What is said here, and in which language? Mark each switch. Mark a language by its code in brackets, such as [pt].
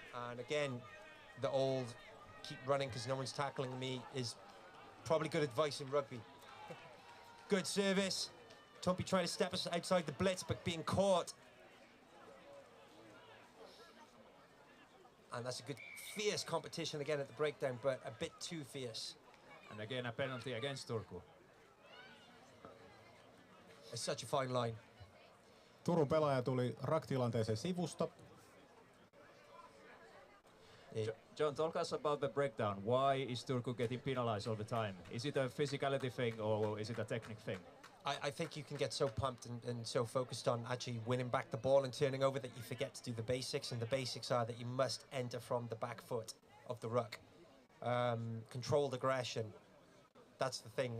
[en] And again, the old keep running because no one's tackling me is probably good advice in rugby. Good service. Tumpy trying to step us outside the blitz, but being caught. And that's a good, fierce competition again at the breakdown, but a bit too fierce. And again, a penalty against Turku. It's such a fine line. [fi] Turun pelaaja tuli raktilanteeseen sivusta. [en] John, talk us about the breakdown. Why is Turku getting penalized all the time? Is it a physicality thing or is it a technique thing? I think you can get so pumped and so focused on actually winning back the ball and turning over that you forget to do the basics. And the basics are that you must enter from the back foot of the ruck. Controlled aggression. That's the thing.